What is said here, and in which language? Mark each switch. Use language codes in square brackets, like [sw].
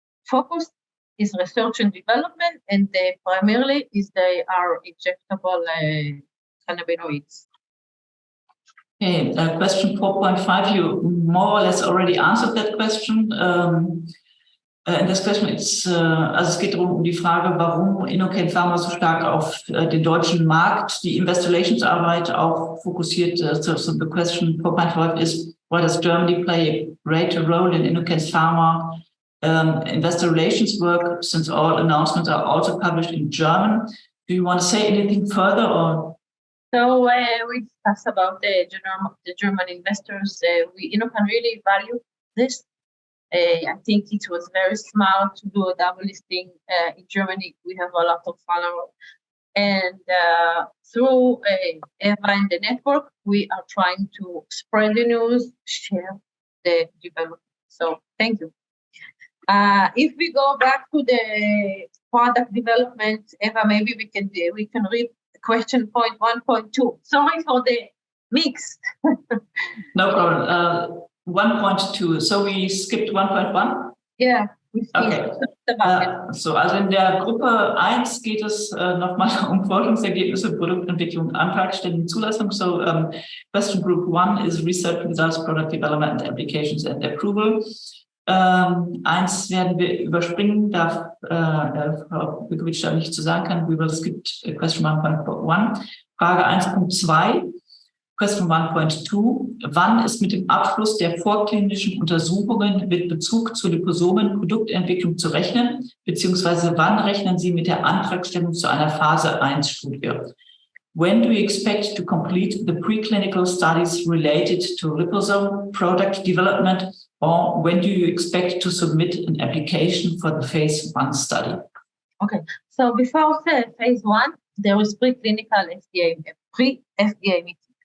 [en] Focus is research and development, and primarily they are injectable cannabinoids. Okay, question 4.5, you more or less already answered that question. [de] In das Question ist, also es geht darum, die Frage, warum Innocan Pharma so stark auf den deutschen Markt, die Investor Relations Arbeit auch fokussiert. [en] So the question 4.5 is, why does Germany play a greater role in Innocan Pharma investor relations work, since all announcements are also published in German? Do you want to say anything further, or? So we discussed about the German investors. We Innocan really value this. I think it was very smart to do a double listing in Germany. We have a lot of followers, and through Eva and the network, we are trying to spread the news, share the development. So thank you. If we go back to the product development, Eva, maybe we can read question point 1.2. Sorry for the mix. No problem. 1.2. So we skipped 1.1? Yeah. Okay. [de] So, also in der Gruppe 1 geht es nochmal um Forschungsergebnisse, Produktentwicklung, Antragstellung, Zulassung. [en] So, question group 1 is research results, product development, applications and approval. [de] 1 werden wir überspringen, da Frau Bincovich da nicht zu sagen kann. [en] We will skip question 1.1. [de] Frage 1.2. Question 1.2. Wann ist mit dem Abschluss der vorklinischen Untersuchungen mit Bezug zu Liposomen Produktentwicklung zu rechnen, beziehungsweise wann rechnen Sie mit der Antragstellung zu einer Phase 1 Studie? [en] When do you expect to complete the preclinical studies related to liposome product development, or when do you expect to submit an application for the phase 1 study? Okay, so before phase 1, there was preclinical pre-FDA meeting.